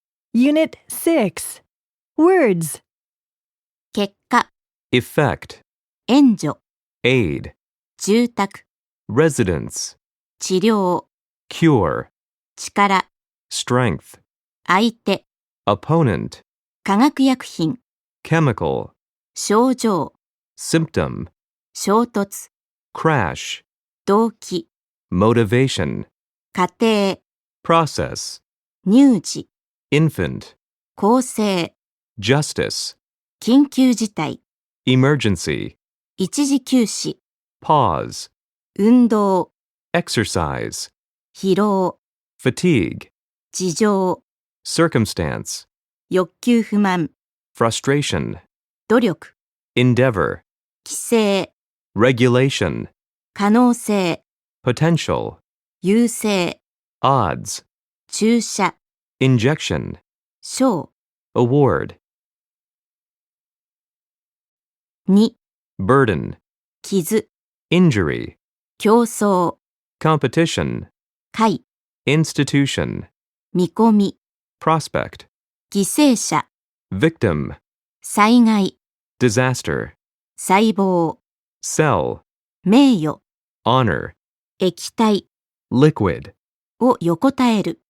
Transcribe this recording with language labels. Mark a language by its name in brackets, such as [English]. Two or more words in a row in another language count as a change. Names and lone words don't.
[English] Unit 6 Words [Japanese] 結果、 [English] effect, [Japanese] 援助、 [English] aid, [Japanese] 住宅、 [English] residence, [Japanese] 治療、 [English] cure, [Japanese] 力、 [English] strength, [Japanese] 相手、 [English] opponent, [Japanese] 化学薬品、 [English] chemical, [Japanese] 症状、 [English] symptom, [Japanese] 衝突、 [English] crash, [Japanese] 動機、 [English] motivation, [Japanese] 家庭、 [English] process, [Japanese] 乳児、 [English] infant, [Japanese] 公正、 [English] justice, [Japanese] 緊急事態、 [English] emergency, [Japanese] 一時休止、 [English] pause, [Japanese] 運動、 [English] exercise, [Japanese] 疲労、 [English] fatigue, [Japanese] 事情、 [English] circumstance, [Japanese] 欲求不満、 [English] frustration, [Japanese] 努力、 [English] endeavor, [Japanese] 規制、 [English] regulation, [Japanese] 可能性、 [English] potential, [Japanese] 優勢、 [English] odds, [Japanese] 注射、 [English] injection, [Japanese] 賞、 [English] award, [Japanese] 2、 [English] burden, [Japanese] 傷、 [English] injury, [Japanese] 競争、 [English] competition, [Japanese] 会、 [English] institution, [Japanese] 見込み、 [English] prospect, [Japanese] 犠牲者、 [English] victim, [Japanese] 災害、 [English] disaster, [Japanese] 細胞、 [English] cell, [Japanese] 名誉、 [English] honor, [Japanese] 液体 [English] liquid, [Japanese] を横たえる